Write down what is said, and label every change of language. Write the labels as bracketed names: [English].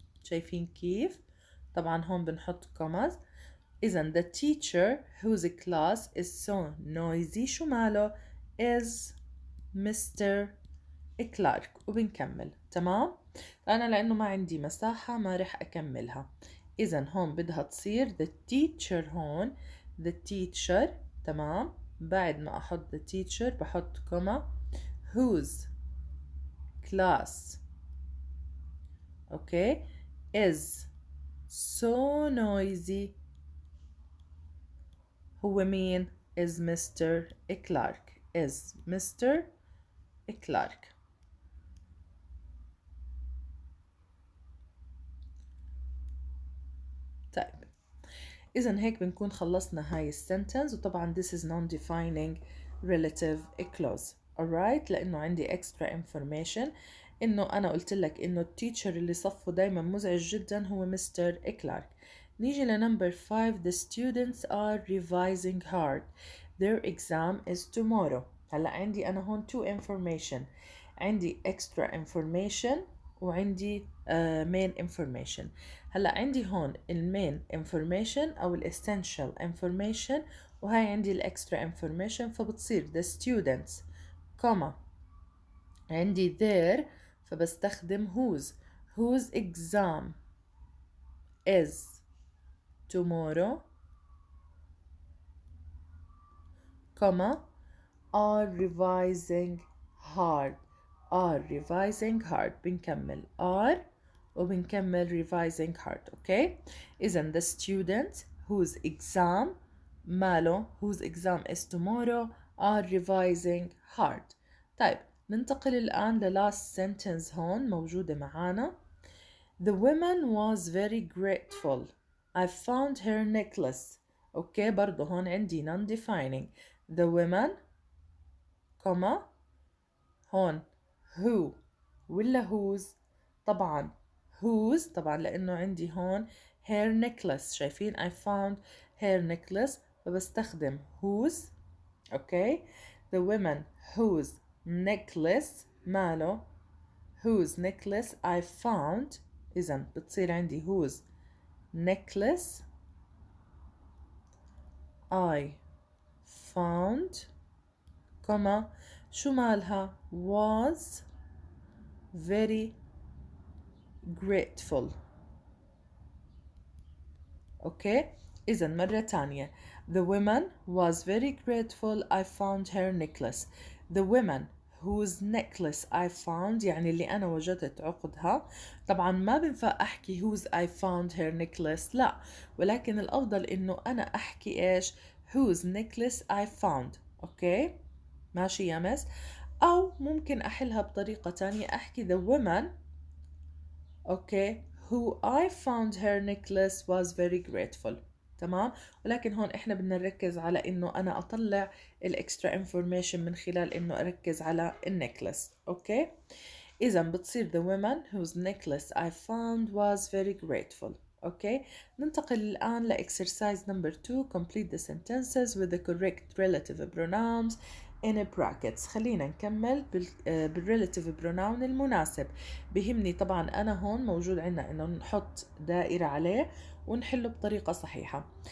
[Arabic] شايفين كيف؟ طبعا هون بنحط commas. [English] إذن the teacher whose class is so noisy [Arabic] شو ماله؟ [English] is Mr. [Arabic] كلارك. وبنكمل. تمام. أنا لأنه ما عندي مساحة ما رح أكملها. إذن هون بدها تصير [English] the teacher [Arabic] هون the teacher. تمام. [English] بعد ما أحط the teacher بحط comma whose class okay is so noisy [Arabic] هو مين؟ [English] is Mr. Clark. is Mr. Clark. [Arabic] طيب إذن هيك بنكون خلصنا هاي السنتنس. [English] وطبعا this is non-defining relative clause. alright. [Arabic] لأنه عندي [English] extra information [Arabic] إنه أنا قلت لك إنه التيتشر اللي صفه دايما مزعج جدا هو مستر كلارك. نيجي لنمبر 5. [English] The students are revising hard. Their exam is tomorrow. [Arabic] هلا عندي أنا هون two information. عندي extra information وعندي main information. هلا عندي هون المين information أو essential information وهاي عندي الextra information. [English] فبتصير the students comma عندي their [Arabic] فبستخدم [English] whose exam is tomorrow comma are revising hard. are revising hard. بنكمل are [Arabic] وبنكمل [English] revising hard. okay. إذن the students whose exam [Arabic] ماله [English] whose exam is tomorrow are revising hard. [Arabic] طيب ننتقل الآن ل [English] last sentence [Arabic] هون موجودة معانا. [English] The woman was very grateful. I found her necklace. Okay. [Arabic] برضو هون عندي non-defining. [English] The woman comma هون who ولا whose؟ طبعا whose [Arabic] طبعا لأنه عندي هون [English] hair necklace. شايفين I found hair necklace فبستخدم whose. [Arabic] اوكي. [English] The woman whose necklace [Arabic] ماله [English] whose necklace I found. [Arabic] إذن بتصير عندي [English] whose necklace I found comma شو مالها was very grateful. [Arabic] okay. إذن مرة تانية. [English] The woman was very grateful. I found her necklace. The woman whose necklace I found [Arabic] يعني اللي أنا وجدت عقدها. طبعا ما بنفع أحكي whose I found her necklace لا، ولكن الأفضل إنه أنا أحكي إيش [English] whose necklace I found. [Arabic] أوكي ماشي يا مس. أو ممكن أحلها بطريقة تانية أحكي [English] the woman [Arabic] أوكي [English] who I found her necklace was very grateful. [Arabic] تمام. ولكن هون احنا بدنا نركز على انه انا اطلع الاكسترا انفورميشن من خلال انه اركز على النكلس. اوكي. [English] اذا بتصير the woman whose necklace I found was very grateful. [Arabic] اوكي. ننتقل الان لاكسرسايز number 2. [English] complete the sentences with the correct relative pronouns in brackets. [Arabic] خلينا نكمل بالريلاتيف بروناون المناسب. بهمني طبعا انا هون موجود عندنا انه نحط دائرة عليه ونحله بطريقة صحيحة.